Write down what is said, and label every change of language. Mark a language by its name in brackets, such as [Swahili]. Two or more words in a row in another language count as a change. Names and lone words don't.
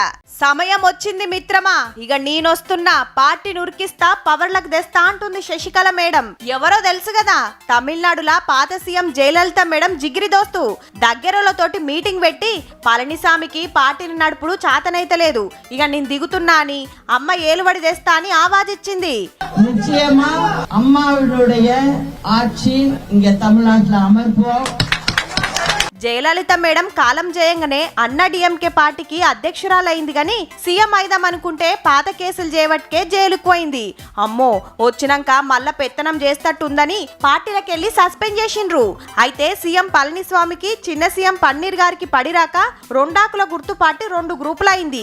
[Telugu] సమయం వచ్చింది మిత్రమా, ఇక నేనొస్తున్నా, పార్టీని ఉరికిస్తా, పవర్లకు తెస్తా అంటుంది శశికళ మేడం. ఎవరో తెలుసు కదా, తమిళనాడులా పాత సీఎం జయలలిత మేడం జిగిరి దోస్తు. దగ్గరలతోటి మీటింగ్ పెట్టి పళనిసామికి పార్టీని నడుపుడు చాతనైతలేదు, ఇక నేను దిగుతున్నా అని అమ్మ ఏలుబడి తెస్తా అని ఆవాజిచ్చింది. [Tamil] நிச்சயமா அம்மாவினுடைய ஆட்சி இங்க தமிழ்நாட்டுல அமர்ப்போம். [Telugu] జయలలిత మేడం కాలం చేయంగానే అన్న డిఎంకే పార్టీకి అధ్యక్షురాలైంది గాని సీఎం అయిదాం అనుకుంటే పాత కేసులు చేయబట్కే జైలుకు పోయింది. అమ్మో, వచ్చినాక మళ్ళా పెత్తనం చేస్తట్టుందని పార్టీలకెళ్లి సస్పెండ్ చేసిండ్రు. అయితే సీఎం పళనిస్వామికి చిన్న సీఎం పన్నీర్ గారికి పడిరాక రెండాకుల గుర్తు పార్టీ 2 గ్రూపులైంది.